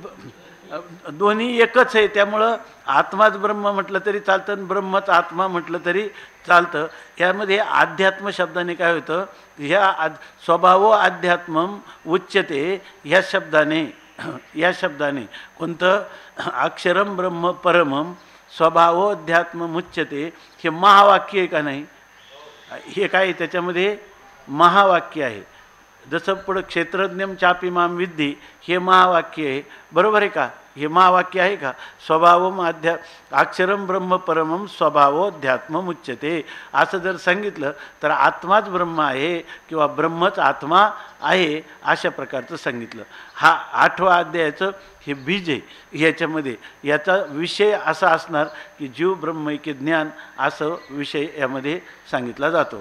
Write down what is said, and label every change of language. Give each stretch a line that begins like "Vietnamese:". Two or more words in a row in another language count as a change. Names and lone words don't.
Marathi: दोन्ही एकच आहे. त्यामुळं आत्माच ब्रह्म म्हटलं तरी चालतं आणि ब्रह्मच आत्मा म्हटलं तरी चालतं. यामध्ये अध्यात्म शब्दाने काय होतं? ह्या
Sanskrit: स्वभाव अध्यात्मम उच्यते
Marathi: ह्या शब्दाने कोणतं?
Sanskrit: अक्षरम ब्रह्म परमम स्वभावोध्यात्म मुच्यते
Marathi: हे महावाक्य आहे का नाही? हे काय त्याच्यामध्ये महावाक्य आहे. जसं पुढं
Sanskrit: क्षेत्रज्ञम चापी माम विद्धी
Marathi: हे महावाक्य आहे, बरोबर आहे का? हे महावाक्य आहे का?
Sanskrit: स्वभावम अक्षरम ब्रह्म परमम स्वभावोध्यात्म उच्यते
Marathi: असं जर सांगितलं तर आत्माच ब्रह्म आहे किंवा ब्रह्मच आत्मा आहे अशा प्रकारचं सांगितलं. हा 8व्या अध्यायाचं हे बीज आहे. याच्यामध्ये याचा विषय असा असणार की जीव ब्रह्मैक्य ज्ञान असं विषय यामध्ये सांगितला जातो.